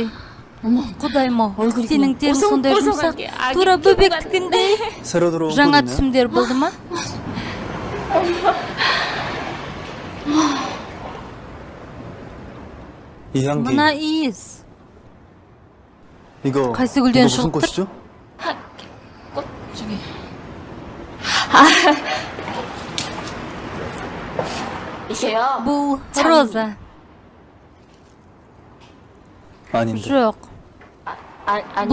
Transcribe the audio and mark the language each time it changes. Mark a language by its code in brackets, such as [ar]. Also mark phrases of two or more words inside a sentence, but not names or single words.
[kk] Құдайма, сенің терің сондай жұмсақ, тура бөбектікіндей. Жаңа түсімдер болды ма? Мына иіс. Қайсы гүлден [ko] 무슨 [kk] шығып тұр? [ko] 꽃이죠? 꽃 저기. 이게요. [kk] Бұл роза. [ko] 아닌데. [kk] Жоқ. [ko] 아니.